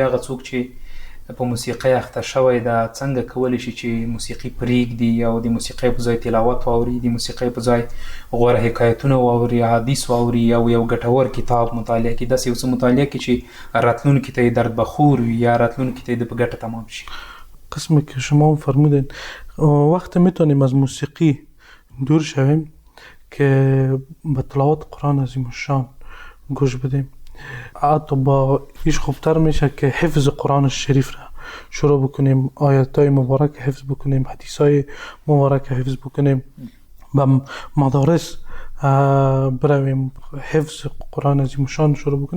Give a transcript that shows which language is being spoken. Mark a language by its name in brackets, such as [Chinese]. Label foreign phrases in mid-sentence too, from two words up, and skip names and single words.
[Pashto] هغه څوک چې په موسیقۍ اخته شوی ده څنګه کولی شي چې موسیقي پرېږدي او د موسیقۍ په ځای تلاوت واوري، د موسیقۍ په ځای غوره حکایتونه واوري، حدیث واوري، او یو ګټور کتاب مطالعه کړي، داسې یو څه مطالعه کړي چې راتلونکي ته یې درد بخور وي یا راتلونکي ته یې په ګټه تمام شي. [Persian] قسمی که شما فرمودین وقتی میتونیم از موسیقی دور شویم که به تلاوت قرآن عظیم الشان گوش بدیم، حتی با ایش خوبتر میشه که حفظ قرآن شریف را شروع بکنیم، آیاتای مبارک حفظ بکنیم، حدیثای مبارک حفظ بکنیم، به مدارس برویم حفظ قرآن عظیم شان شروع بکنیم.